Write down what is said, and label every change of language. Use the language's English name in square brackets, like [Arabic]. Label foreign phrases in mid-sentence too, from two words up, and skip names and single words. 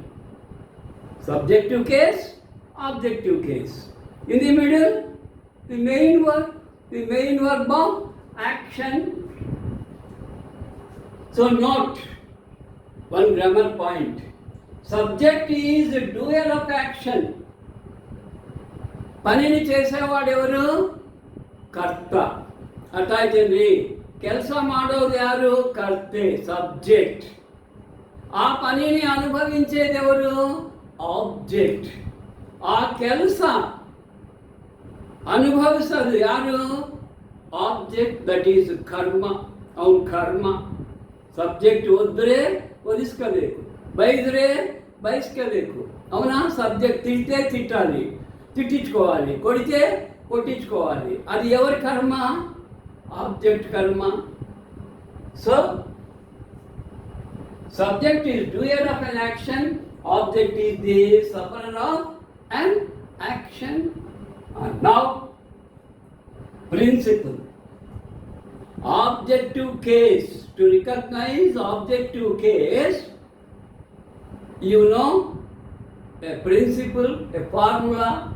[English] Subjective case, objective case. In the middle, the main verb of action. So note one grammar point. Subject is the doer of action. [Telugu] పనిని చేసేవాడు ఎవరు? కర్త. అర్థాయితండి. [Kannada] ಕೆಲಸ ಮಾಡೋದು ಯಾರು? [Telugu] కర్తే, సబ్జెక్ట్. ఆ పనిని అనుభవించేది ఎవరు? ఆబ్జెక్ట్. ఆ [Kannada] ಕೆಲಸ ಅನುಭವಿಸೋದು ಯಾರು? [English] object, that is karma. [Kannada] ಅವನು ಕರ್ಮ. ಸಬ್ಜೆಕ್ಟ್ ಓದಿದ್ರೆ ಓದಿಸ್ಕೋಬೇಕು, ಬೈದ್ರೆ ಬಯಸ್ಕೋಬೇಕು. ಅವನ ಸಬ್ಜೆಕ್ಟ್ [Telugu] ತಿಂటే తిట్టాలి, తిట్టించుకోవాలి, కొడితే కొట్టించుకోవాలి. అది ఎవరి కర్మ? ఆబ్జెక్ట్ కర్మ. [English] సో subject is doer of an action, object is the sufferer of an action. And now principle. Objective case. To recognize objective case, you know a principle, a formula.